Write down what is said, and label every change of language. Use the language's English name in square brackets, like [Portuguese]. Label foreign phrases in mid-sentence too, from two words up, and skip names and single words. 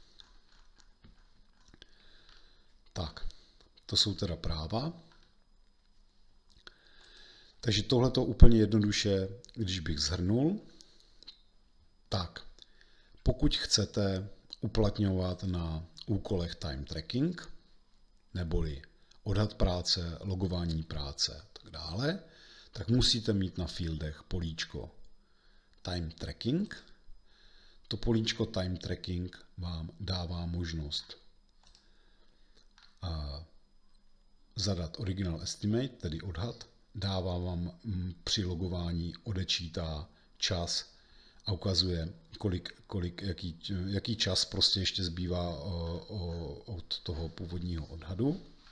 [Czech] Tak, to jsou teda práva. Takže tohleto úplně jednoduše, když bych shrnul, tak pokud chcete uplatňovat na úkolech [English] time tracking, [Czech] neboli odhad práce, logování práce a tak dále, tak musíte mít na fieldech políčko [English] time tracking. [Czech] To políčko [English] time tracking [Czech] vám dává možnost zadat [English] original estimate, [Czech] tedy odhad, dává vám při logování odečítá čas a ukazuje, jaký čas prostě ještě zbývá od toho původního odhadu.